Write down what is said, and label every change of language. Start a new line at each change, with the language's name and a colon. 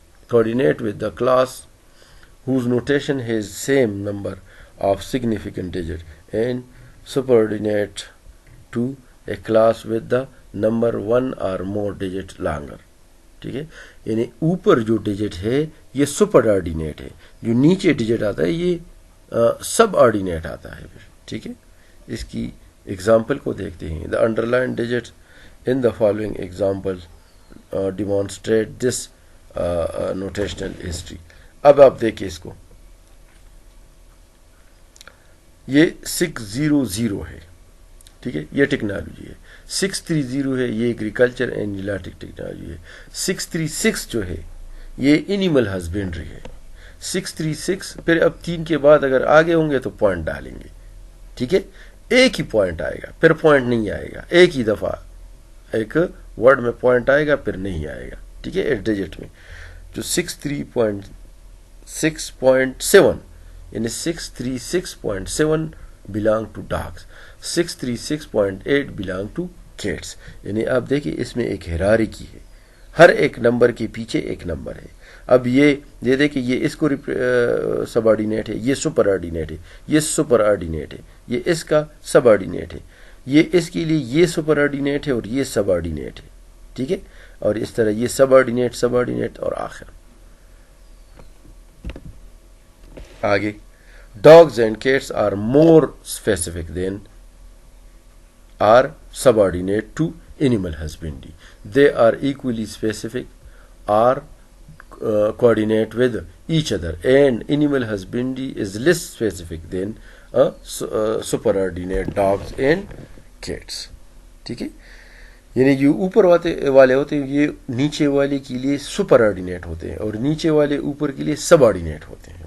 English: Coordinate with the class whose notation has same number of significant digits and subordinate to a class with the number 1 or more digit longer.
Urdu: ٹھیک ہے. یعنی اوپر جو digit ہے یہ super ordinate ہے, جو نیچے ڈیجٹ آتا ہے یہ سب آرڈینیٹ آتا ہے. ٹھیک ہے. اس کی ایگزامپل کو دیکھتے ہیں.
English: The underline digit in the following example demonstrate this notational history.
Urdu: اب آپ دیکھیں اس کو, یہ 600 ہے. ٹھیک ہے. یہ ٹیکنالوجی ہے. 630 ہے, یہ ایگریکلچر اینڈ جیلاٹک ٹیکنالوجی ہے. 636 جو ہے یہ اینیمل ہسبینڈری ہے. 636 پھر اب 3 کے بعد اگر آگے ہوں گے تو پوائنٹ ڈالیں گے. ٹھیک ہے. ایک ہی پوائنٹ آئے گا, پھر پوائنٹ نہیں آئے گا. ایک ہی دفعہ ایک ورڈ میں پوائنٹ آئے گا, پھر نہیں آئے گا. ٹھیک ہے. ایک ڈیجٹ میں جو 636.7 یعنی
English: 636.7 belong to dogs, 636.8 belong to cats.
Urdu: یعنی آپ دیکھیں اس میں ایک ہیرارکی ہے, ہر ایک نمبر کے پیچھے ایک نمبر ہے. اب یہ دیکھیں یہ اس کو سب آرڈینیٹ ہے, یہ سپر آرڈینیٹ ہے, یہ سپر آرڈینیٹ ہے, یہ اس کا سب آرڈینیٹ ہے, یہ اس کے لیے یہ سپر آرڈینیٹ ہے اور یہ سب آرڈینیٹ ہے. ٹھیک ہے. اور اس طرح یہ سب آرڈینیٹ اور آخر.
English: آگے dogs and cats are more specific than are subordinate to animal husbandry. They are equally specific or coordinate with each other, and animal husbandry is less specific than superordinate dogs and cats.
Urdu: ٹھیک ہے. یعنی جو اوپر والے ہوتے ہیں یہ نیچے والے کے لیے سپر آرڈینیٹ ہوتے ہیں اور نیچے والے اوپر کے لیے سب آرڈینیٹ ہوتے ہیں.